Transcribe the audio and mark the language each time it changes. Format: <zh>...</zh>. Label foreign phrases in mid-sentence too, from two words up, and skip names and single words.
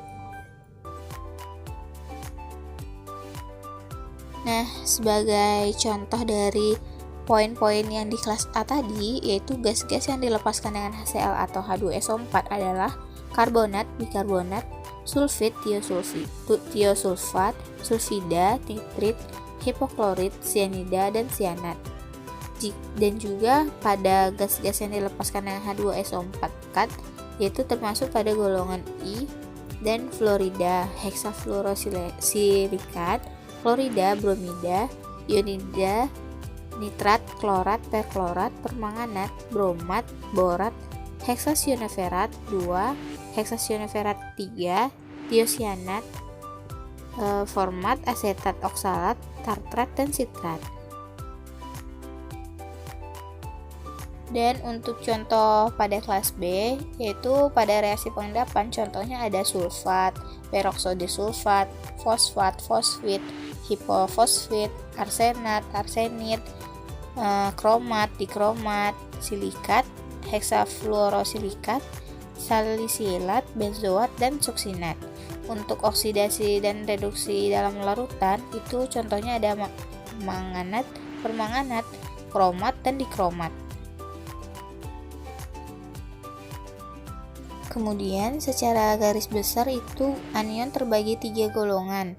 <id>Nah, sebagai contoh dari poin-poin yang di kelas A tadi, yaitu gas-gas yang dilepaskan dengan HCl atau H2SO4 adalah karbonat, bikarbonat, sulfit, tiosulfat, sulfida, nitrit, hipoklorit, sianida, dan sianat. Dan juga pada gas-gas yang dilepaskan dengan H2SO4 pekat, yaitu termasuk pada golongan I dan fluorida, heksafluorosilikat, klorida, bromida, ionida, nitrat, klorat, perklorat, permanganat, bromat, borat, heksasionoferat 2, heksasionoferat 3, tiosianat, format, asetat, oksalat, tartrat, dan sitrat. Dan untuk contoh pada kelas B, yaitu pada reaksi pengendapan, contohnya ada sulfat, peroksodisulfat, fosfat, fosfit, hipofosfit, arsenat, arsenit, kromat, dikromat, silikat, heksafluorosilikat, salisilat, benzoat, dan suksinat. Untuk oksidasi dan reduksi dalam larutan, itu contohnya ada manganat, permanganat, kromat, dan dikromat. Kemudian secara garis besar itu anion terbagi 3 golongan.</id>